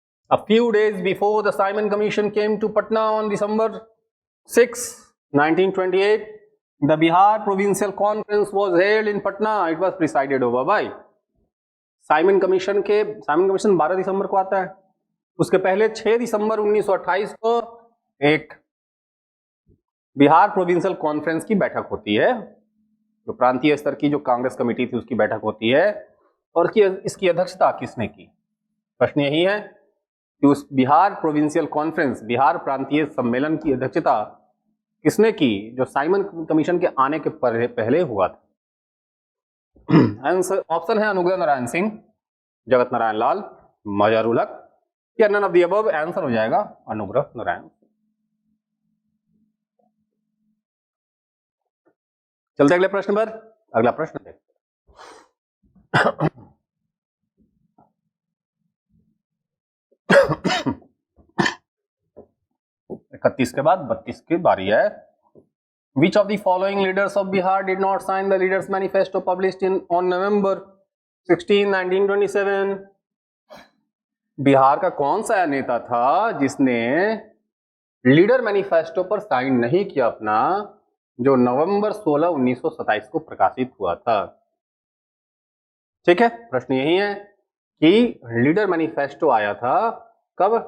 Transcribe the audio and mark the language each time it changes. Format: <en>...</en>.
<en>A few days before the Simon Commission came to Patna on December 6, 1928, the Bihar provincial conference was held in Patna, it was presided over by</en> <hi>Simon commission 12 दिसंबर को आता है। उसके पहले 6 दिसंबर 1928 को एक Bihar provincial conference की बैठक होती है, जो प्रांतीय स्तर की जो कांग्रेस कमेटी थी उसकी बैठक होती है। और इसकी अध्यक्षता किसने की? प्रश्न यही है कि उस बिहार प्रोविंशियल कॉन्फ्रेंस, बिहार प्रांतीय सम्मेलन की अध्यक्षता किसने की, जो साइमन कमीशन के आने के पहले हुआ था? आंसर ऑप्शन है अनुग्रह नारायण सिंह, जगत नारायण लाल, मजहरुल हक या</hi> <en>None of the above.</en> <hi>Answer हो जाएगा अनुग्रह नारायण। चलते अगले प्रश्न पर। अगला प्रश्न देखते 31 के बाद 32 की बारी है।</hi> <en>Which of the following leaders of Bihar did not sign the Leaders Manifesto published on November 16, 1927?</en> <hi>Bihar का कौन सा नेता था जिसने लीडर मैनिफेस्टो पर साइन नहीं किया अपना, जो नवंबर 16, 1927 को प्रकाशित हुआ था? ठीक है, प्रश्न यही है कि लीडर मैनिफेस्टो आया था कब?</hi>